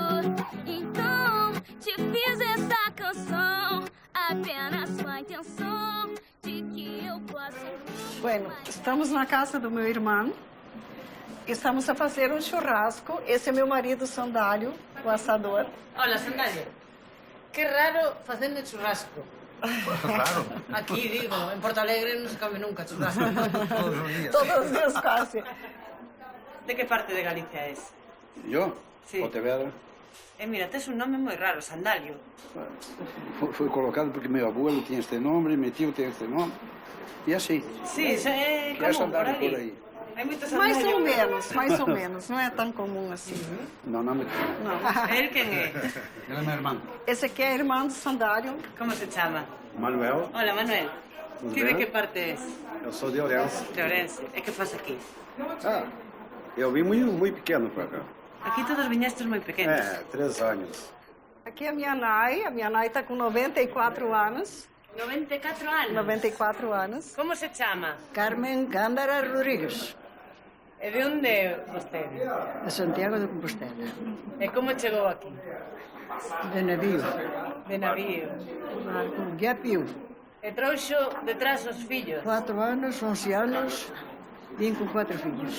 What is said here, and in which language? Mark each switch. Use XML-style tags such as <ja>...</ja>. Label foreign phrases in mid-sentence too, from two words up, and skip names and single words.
<pt>Então te fiz essa canção apenas com a intenção de que eu possa... Bueno, estamos na casa do meu irmão. Estamos a fazer um churrasco. Esse é meu marido Sandálio, o assador. Olha, Sandálio, que raro fazendo churrasco. Claro. Aqui, digo,</pt> <gl>en Porto Alegre non se come nunca churrasco. Todos os días.</gl> <pt>Todos os dias quase.</pt> <gl>De que parte de Galicia és? Yo, Sí. Pontevedra. Mira, tes un nome moi raro, Sandálio.</gl> <pt>Foi colocado porque meu abuelo tinha este nome, meu tio tem este nome. E assim. Sí, isso é E é</pt> <gl>común por Sandálio por ali.</gl> <pt>aí.</pt> <gl>Hai moitos</gl> <pt>Mais</pt> <gl>Sandálio.</gl> <pt>ou menos. Não é tão comum assim. Não, não me Não. Ele quem é? Ele é meu irmão. Esse aqui é irmão do Sandálio. Como se chama? Manuel. Hola, Manuel. Tudo</pt> <gl>Ti de</gl> <pt>bem?</pt> <gl>que parte és?</gl> <pt>Eu sou de Ourense. De Ourense. E que faz aqui? Ah, eu vim muito pequeno para cá.</pt> <gl>Aquí todos viñestes moi pequenos. 3 anos.</gl> <pt>Aqui é a minha nai está com 94 anos. 94 anos? 94 anos. Como se chama? Carmen Gándara Rodríguez,</pt> <gl>E de onde é vostede?</gl> <pt>de Santiago de Compostela,</pt> <gl>E como chegou aquí?</gl> <pt>de navio,</pt> <gl>De navío. ya piu. E trouxo detrás os fillos?</gl> <pt>4 anos, 11 anos, vim com 4 filhos.</pt>